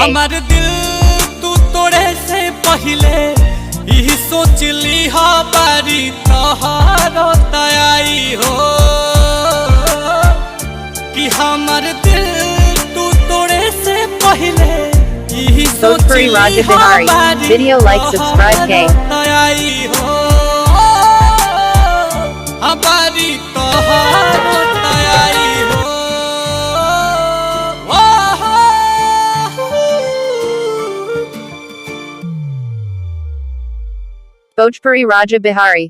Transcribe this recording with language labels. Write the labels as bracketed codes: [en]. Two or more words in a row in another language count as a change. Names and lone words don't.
[bho] हमारे दिल तू तोड़े से पहले यही सोच ली हो बारी तोहारो तयाई हो कि हमारे दिल तू तोड़े से पहले यही सोच Bhojpuri ली Raja हो Bihari. बारी [en] Video like subscribe K. [bho] तयाई हो हमारी तोहारो तयाई हो Bhojpuri Raja Bihari.